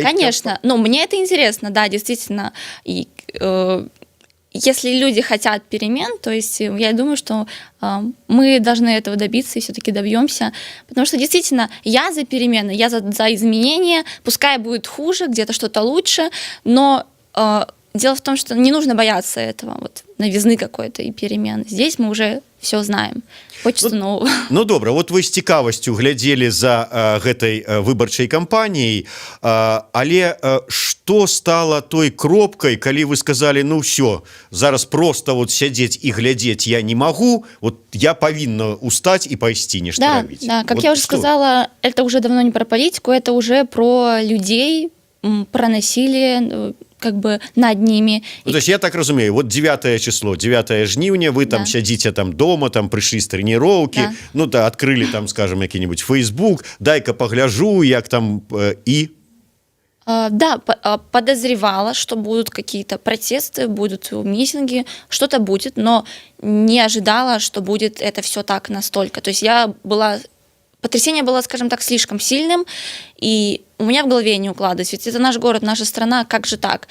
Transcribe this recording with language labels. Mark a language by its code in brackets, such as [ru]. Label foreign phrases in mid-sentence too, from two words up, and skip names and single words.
[ru] Конечно, мне это интересно, да, действительно. И если люди хотят перемен, то есть я думаю, что мы должны этого добиться и все-таки добьемся. Потому что действительно я за перемены, я за изменения, пускай будет хуже, где-то что-то лучше, но дело в том, что не нужно бояться этого, новизны какой-то и перемен. Здесь мы уже все знаем. Хочется нового. [be] Ну добра, вот вы з цікавасцю глядзелі за гэтай выбарчай кампаніяй, але што стала той кропкай, калі вы сказалі, ну все, зараз просто вот сядзець і глядзець я не магу, вот я павінна устаць і пайсці нешта [ru] Да, [be] рабіць. [ru] да, как вот я уже что? сказала, это уже давно не про политику, это уже про людей, про насилие, как бы над ними. [be] Ну, то есть я так разумею, вот 9 число, 9 жніўня, вы там [ru] Да. [be] сядзіце там дома, там прыйшлі з трэніроўкі, [ru] Да. [be] ну да, адкрылі там, скажем, які-нибудь Facebook, дай-ка пагляжу, як там і... [ru] Да, подозревала, что будут какие-то протесты, будут митинги, что-то будет, но не ожидала, что будет это все так настолько. То есть потрясение было, скажем так, слишком сильным, и у меня в голове не укладывалось, ведь это наш город, наша страна, как же так?